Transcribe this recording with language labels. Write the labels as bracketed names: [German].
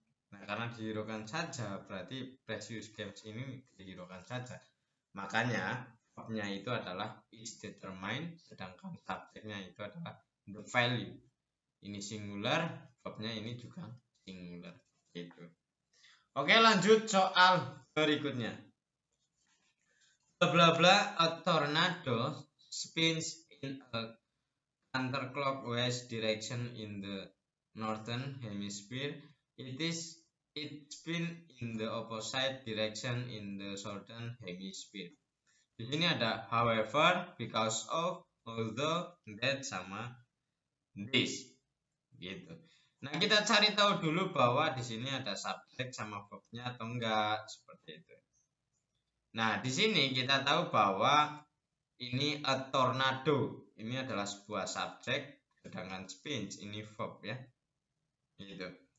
[Indonesian] Nah, karena dihiraukan saja berarti Precious Games ini dihiraukan saja. Makanya verbnya itu adalah [English] is determined, [Indonesian] sedangkan subjeknya itu adalah [English] the value. [Indonesian] Ini singular, verbnya ini juga singular. Gitu. Oke, lanjut soal berikutnya. [English] Bla bla bla, a tornado spins in a counterclockwise direction in the northern hemisphere. It spin in the opposite direction in the southern hemisphere. [Indonesian] Di sini ada however, because of, although, that sama this. Gitu. Nah, kita cari tahu dulu bahwa di sini ada subjek sama verbnya atau enggak, seperti itu. Nah, di sini kita tahu bahwa ini a tornado, ini adalah sebuah subjek, sedangkan spins ini verb ya. Gitu.